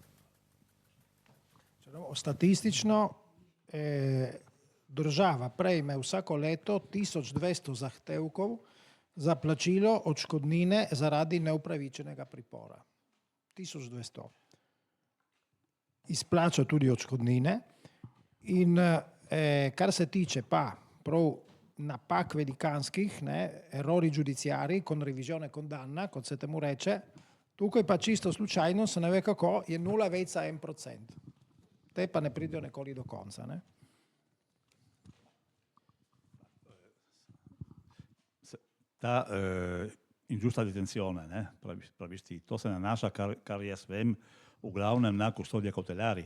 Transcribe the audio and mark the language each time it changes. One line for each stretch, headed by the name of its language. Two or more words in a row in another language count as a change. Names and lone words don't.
Slovenian: Statistično država prejme vsako leto 1200 zahtevkov za plačilo odškodnine zaradi neupravičenega pripora. 1200. Izplača tudi odškodnine in kar se tiče pa prav napak velikanskih,
Italian: errori giudiziari con revisione condanna,
Slovenian: kot se temu reče, tukaj pa čisto slučajno, se ne ve kako, je 0,1%. Te pa ne pridejo nikoli do konca. Ne? Ta
Italian: ingiusta detenzione,
Slovenian: praviš ti, to se nanaša, kar jaz vem, v glavnem na
Italian: custodija cautelari.